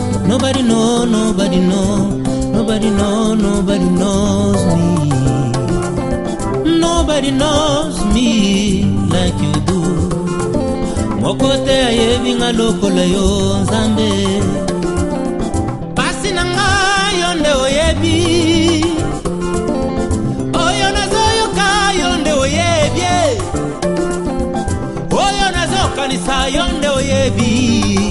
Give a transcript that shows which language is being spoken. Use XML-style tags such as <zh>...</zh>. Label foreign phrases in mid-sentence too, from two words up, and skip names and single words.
<en>Nobody know, nobody know, nobody know, nobody knows me. Nobody knows me like you do.</en> <ln>Mokote ayebi nga lokola yo nzambe. Pasi na nga yonde oyebi. Oyo nazo yoka yonde oyebi. Oyo nazo kanisa yonde oyebi.</ln>